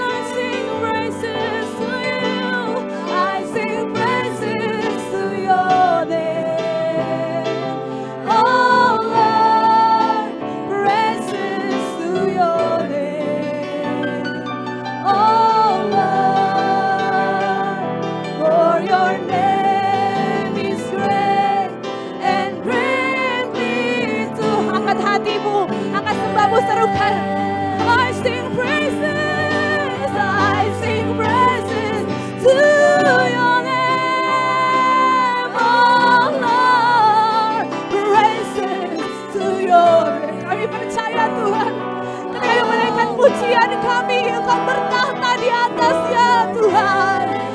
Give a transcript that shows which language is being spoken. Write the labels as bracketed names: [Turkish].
[English] I sing praises to you, I sing praises to your name, oh Lord, praises to your name, oh Lord, for your name is great and greatly to. [Indonesian] Angkat hatimu, angkat sembahmu, serukan. [English] I sing praises, I sing praises to your name, oh Lord, praises to your name. [Indonesian] Kami percaya Tuhan, ketika kami menaikkan pujian kami, Engkau bertahta di atasnya Tuhan.